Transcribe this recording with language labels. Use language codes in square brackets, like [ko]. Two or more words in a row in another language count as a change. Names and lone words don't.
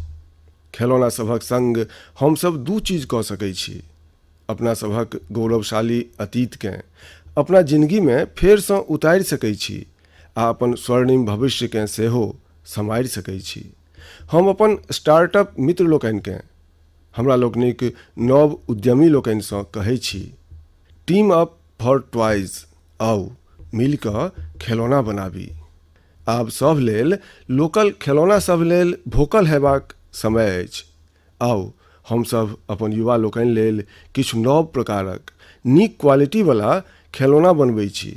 [mai] खिलौना सभक संग हमसभ दू चीज कऽ सकै छी: अपना सभक गौरवशाली अतीतकेँ अपना जिंदगीमे फेरसँ उतारि सकै छी आ अपन स्वर्णिम भविष्यकेँ सेहो सम्हारि सकै छी। हम अपन स्टार्टअप मित्र लोकनिकेँ, हमरा लोकनिक नव उद्यमी लोकनिसँ कहै छी, [en] team up for toys, [mai] आउ मिलि कऽ खिलौना बनाबी। आब सभ लेल लोकल खिलौना सभ लेल भोकल हेबाक समय अछि। आउ हमसभ अपन युवा लोकनि लेल किछु नव प्रकारक नीक क्वालिटीवला खिलौना बनबै छी।